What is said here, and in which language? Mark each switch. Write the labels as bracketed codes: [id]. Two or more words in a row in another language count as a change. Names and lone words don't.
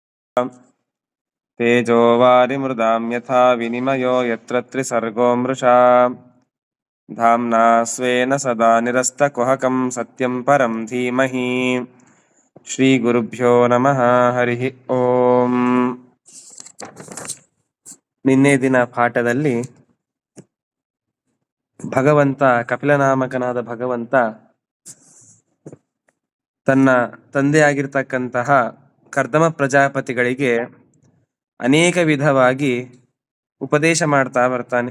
[sa] ತೇಜೋ ವಾರಿಮೃದಾಂ ಯಥಾ ವಿನಿಮಯೋ ಯತ್ರ ತ್ರಿಸರ್ಗೋ ಮೃಷಾ ಧಾಮ್ನಾ ಸ್ವೇನ ಸದಾ ನಿರಸ್ತಕುಹಕಂ ಸತ್ಯಂ ಪರಂ ಧೀಮಹಿ. ಶ್ರೀ ಗುರುಭ್ಯೋ ನಮಃ. ಹರಿ ಓಂ. [kn] ನಿನ್ನೆ ದಿನ ಪಾಠದಲ್ಲಿ ಭಗವಂತ, ಕಪಿಲನಾಮಕನಾದ ಭಗವಂತ ತನ್ನ ತಂದೆಯಾಗಿರ್ತಕ್ಕಂತಹ ಕರ್ದಮ ಪ್ರಜಾಪತಿಗಳಿಗೆ ಅನೇಕ ವಿಧವಾಗಿ ಉಪದೇಶ ಮಾಡ್ತಾ ಬರ್ತಾನೆ.